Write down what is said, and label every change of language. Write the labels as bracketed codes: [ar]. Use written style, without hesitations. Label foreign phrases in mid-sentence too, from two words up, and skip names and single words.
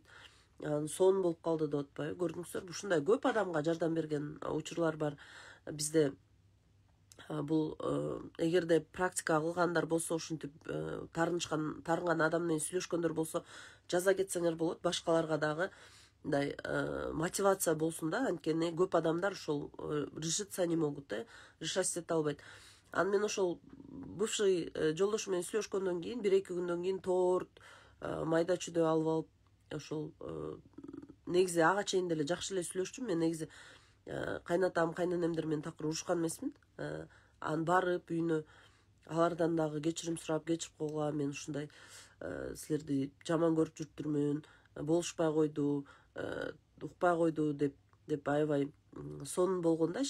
[ky] Сонун болуп калды деп атпайбы? Көрдүңүздөр, ушундай көп адамга жардам берген учурлар бар бизде. Бул эгерде практика кылгандар болсо, ушинтип таарынган адам менен сүйлөшкөндөр болсо, жаза кетсеңер болот. Башкаларга дагы мындай мотивация болсун да, анткени көп адамдар ошол [ru] решиться не могут, [ky] решать эте албайт. Анан мен ошол бывший жолдошум менен сүйлөшкөндөн кийин, 1-2 күндөн кийин торт, майда чүйдө алып алып, ошол негизи ага чейин деле жакшы эле сүйлөшчүм. Мен негизи кайнатам, кайненемдер менен такыр урушкан эмесмин. Анан барып үйүнө алардан дагы кечирим сурап, кечирип койгула, мен ушундай силерди жаман көрүп жүрүптүрмүн, болушпай койду, укпай койду деп аябай сонун болгон да.